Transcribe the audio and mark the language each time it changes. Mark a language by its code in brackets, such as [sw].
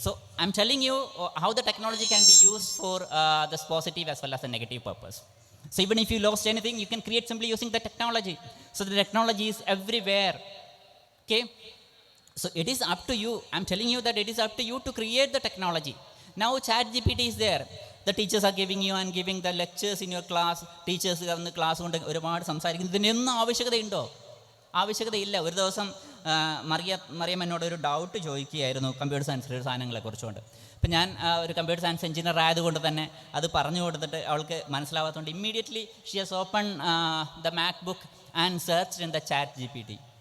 [en] So I am telling you how the technology can be used for this positive as well as a negative purpose. So even if you lost anything, you can create simply using the technology. So the technology is everywhere. Okay, so it is up to you. I'm telling you that it is up to you to create the technology. Now ChatGPT is there. The teachers are giving you and giving the lectures in your class. [ml] Teachers വന്ന് class കൊണ്ട് ഒരുപാട് സംസാരിക്കുന്നു. ഇതിനൊന്നും ആവശ്യകതയുണ്ടോ? ആവശ്യകതയില്ല. ഒരു ദിവസം മറിയം എന്നോട് ഒരു doubt ചോദിക്കുകയായിരുന്നു computer സയൻസിലെ സാധനങ്ങളെ കുറിച്ചുകൊണ്ട്. അപ്പം ഞാൻ ഒരു കമ്പ്യൂട്ടർ സയൻസ് എഞ്ചിനീയർ ആയതുകൊണ്ട് തന്നെ അത് പറഞ്ഞു കൊടുത്തിട്ട് അവൾക്ക് മനസ്സിലാവാത്തതുകൊണ്ട് [en] Immediately she has open the MacBook and searched in the ChatGPT.